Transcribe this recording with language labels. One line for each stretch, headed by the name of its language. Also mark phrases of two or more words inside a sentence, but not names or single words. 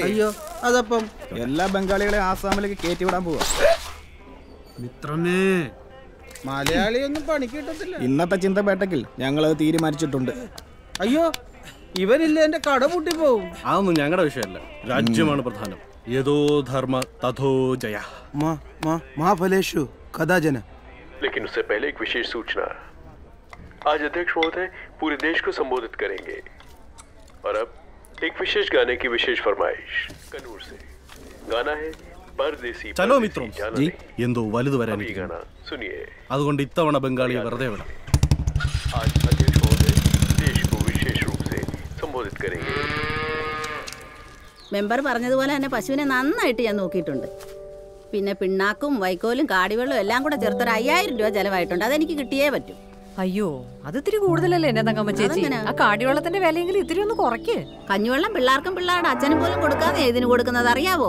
Malayalam: അയ്യോ, അതപ്പം എല്ലാ ബംഗാളികളെ ആസാമിലേക്ക് കയറ്റിവിടാൻ പോവാ. മിത്രമേ, മലയാളിയൊന്നും പണിക്ക് കിട്ടത്തില്ല. ഇന്നത്തെ ചിന്തപേട്ടക്കിൽ ഞങ്ങളത് തീരുമാനിച്ചിട്ടുണ്ട്. അയ്യോ, ഇവനില്ല എന്റെ കട പൂട്ടിപ്പോവും. അതൊന്നും ഞങ്ങളുടെ വിഷയമല്ല. രാജ്യമാണ് പ്രധാനം.
Sanskrit: यतो धर्म ततो जय. महाफलेषु कदाचन.
Hindi: लेकिन उससे पहले एक विशेष सूचना. आज अध्यक्ष महोदय पूरे देश को संबोधित करेंगे. और अब एक विशेष गाने की विशेष फरमाइश कन्नूर से. गाना है परदेसी.
Malayalam: ചലോ മിത്രം. എന്തോ വലുത് വരാൻ.
Hindi: गाना सुनिए.
Malayalam: അതുകൊണ്ട് ഇത്തവണ ബംഗാളിയെ വെറുതെ വിടാം.
Hindi: आज अध्यक्ष महोदय देश को विशेष रूप से संबोधित करेंगे.
Malayalam: മെമ്പർ പറഞ്ഞതുപോലെ തന്നെ പശുവിനെ നന്നായിട്ട് ഞാൻ നോക്കിയിട്ടുണ്ട്. പിന്നെ പിണ്ണാക്കും വൈക്കോലും കാടിവെള്ളവും എല്ലാം കൂടെ ചേർത്തൊരു 5000 രൂപ ചെലവായിട്ടുണ്ട്. അതെനിക്ക് കിട്ടിയേ പറ്റൂ. അയ്യോ, അത് ഇത്തിരി കൂടുതലല്ലേ എന്നെ തങ്കമ്മ ചേച്ചി? ആ കാടിവെള്ളത്തിന്റെ വിലയെങ്കിലും ഇത്തിരി ഒന്ന് കുറയ്ക്ക്. കഞ്ഞിവെള്ളം പിള്ളേർക്കും പിള്ളേരുടെ അച്ഛനും പോലും കൊടുക്കാതെ ഇതിന് കൊടുക്കുന്നത് അറിയാവോ?